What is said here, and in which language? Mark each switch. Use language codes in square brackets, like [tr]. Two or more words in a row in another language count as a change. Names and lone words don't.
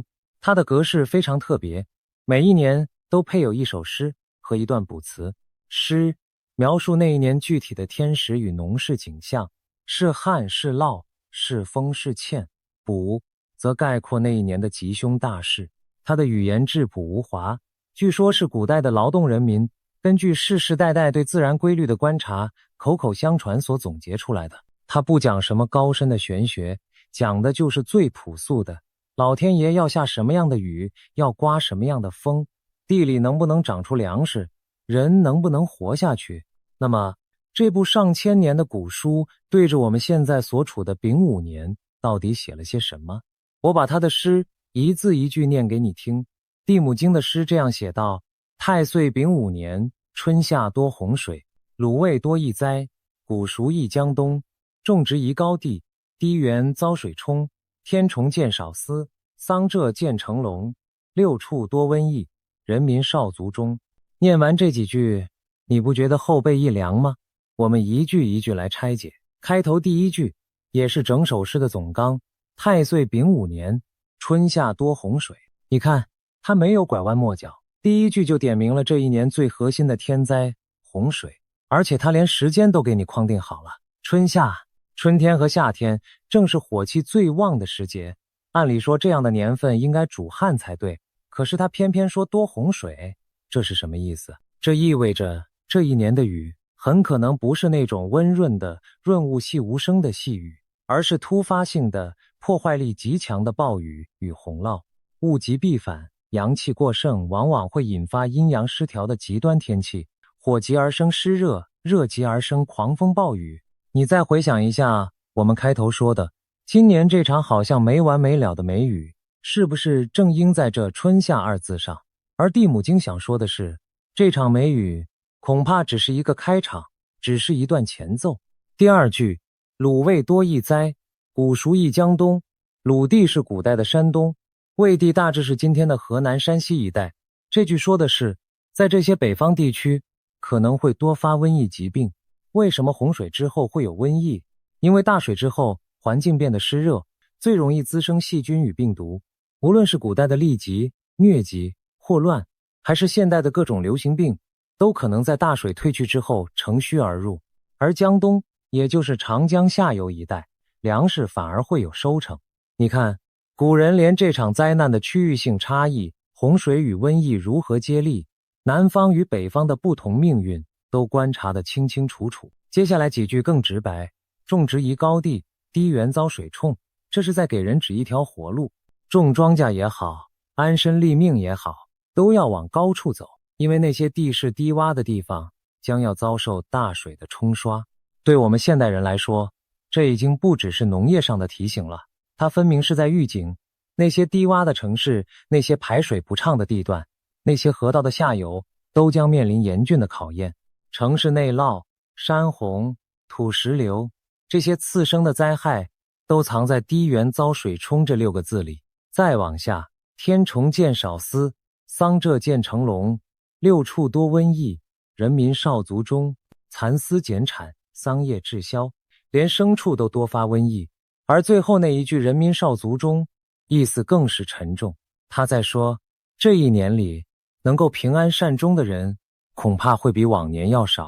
[zh] 它的格式非常特別，每一年都配有一首詩和一段卜辭。詩描述那一年具體的天时與農事景象，是旱是澇，是豐是欠；卜則概括那一年的吉凶大事。它的語言質樸無華，據說是古代的勞動人民根據世世代代對自然規律的觀察，口口相傳所總結出來的。它不講什麼高深的玄學，講的就是最樸素的，老天爺要下什麼樣的雨，要颳什麼樣的風，地裡能不能長出糧食，人能不能活下去。那麼這部上千年的古書對着我們現在所處的丙午年到底寫了些什麼？我把他的詩一字一句念給你聽。地母經的詩這樣寫道：太歲丙午年，春夏多洪水，滷味多疫災，谷熟易江冬，種植宜高地，低原遭水沖，天蟲見少司，桑柘見成籠，六畜多瘟疫，人民少卒中。念完這幾句，你不覺得後背一涼嗎？我們一句一句來拆解。開頭第一句也是整首詩的總綱：太歲丙午年，春夏多洪水。你看，它沒有拐彎抹角，第一句就點明了這一年最核心的天災洪水，而且它連時間都給你框定好了。春夏，春天和夏天正是火氣最旺的時節，按理說這樣的年份應該主旱才對，可是它偏偏說多洪水，這是什麼意思？這意味着這一年的雨很可能不是那種溫潤的潤物細無聲的細雨，而是突發性的破壞力極強的暴雨與洪澇。物極必反，陽氣過盛往往會引發陰陽失調的極端天氣，火急而生濕熱，熱急而生狂風暴雨。你再回想一下我們開頭說的，今年這場好像沒完沒了的梅雨，是不是正應在這春夏二字上？而地母經想说的是，這場梅雨恐怕只是一個開場，只是一段前奏。第二句，滷味多疫災，谷熟易江冬。魯地是古代的山東，魏地大致是今天的河南、山西一帶。這句說的是，在這些北方地區可能會多發瘟疫疾病。為什麼洪水之後會有瘟疫？因為大水之後環境變得濕熱，最容易滋生細菌與病毒。無論是古代的痢疾、瘧疾、霍亂，還是現代的各種流行病，都可能在大水退去之後乘虛而入。而江東，也就是長江下游一帶，糧食反而會有收成。你看，古人連這場災難的區域性差異，洪水與瘟疫如何接力，南方與北方的不同命運，都觀察得清清楚楚。接下來幾句更直白：種植宜高地，低原遭水沖。這是在給人指一條活路，種莊稼也好，安身立命也好，都要往高處走，因為那些地勢低洼的地方將要遭受大水的沖刷。對我們現代人来說，這已經不只是農業上的提醒了，它分明是在預警，那些低洼的城市，那些排水不暢的地段，那些河道的下游，都將面臨嚴峻的考驗。城市內澇、山洪、土石流，這些次生的災害，都藏在低原遭水沖這6個字裡。再往下，天蟲見少司，桑柘見成籠，六畜多瘟疫，人民少卒中，蠶絲減產，桑葉滯銷，連牲畜都多發瘟疫。而最後那一句人民少卒中，意思更是沉重， 他在說，這一年裡能夠平安善終的人恐怕會比往年要少。